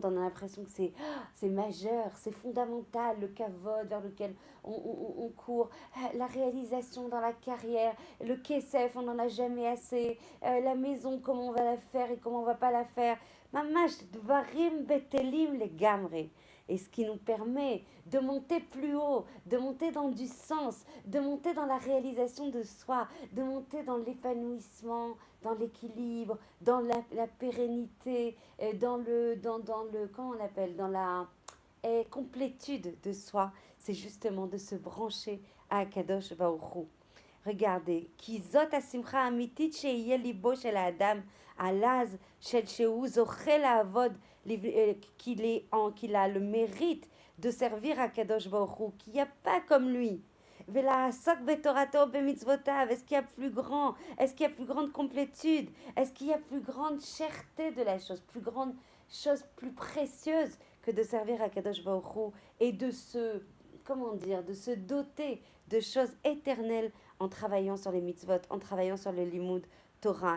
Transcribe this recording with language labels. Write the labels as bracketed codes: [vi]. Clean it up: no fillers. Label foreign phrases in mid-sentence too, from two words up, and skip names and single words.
[fr] On a l'impression que c'est majeur, c'est fondamental, le kavod vers lequel on court, la réalisation dans la carrière, le kesef, on n'en a jamais assez, la maison, comment on va la faire et comment on va pas la faire. [he] ממש, דברים בטלים לגמרי. [fr] et ce qui nous permet de monter plus haut, de monter dans du sens, de monter dans la réalisation de soi, de monter dans l'épanouissement, dans l'équilibre, dans la pérennité, dans le, comment on appelle, dans la complétude de soi. C'est justement de se brancher à Akadosh Baruch Hu. [he] Regardez, כי זאת השמחה האמיתית שיהיה ליבו של האדם הלז, שהוא זוכה לעבוד, [fr] qu'il a le mérite de servir à Kadosh Baruch Hu, qu'il n'y a pas comme lui. [he] ולעסוק בתורתו ובמצוותיו, [fr] est-ce qu'il y a plus grand? Est-ce qu'il y a plus grande complétude? Est-ce qu'il y a plus grande cherté de la chose, plus grande chose, plus précieuse que de servir à Kadosh Baruch Hu et de se, comment dire, de se doter de choses éternelles en travaillant sur les mitzvot, en travaillant sur le [he] לימוד תורה.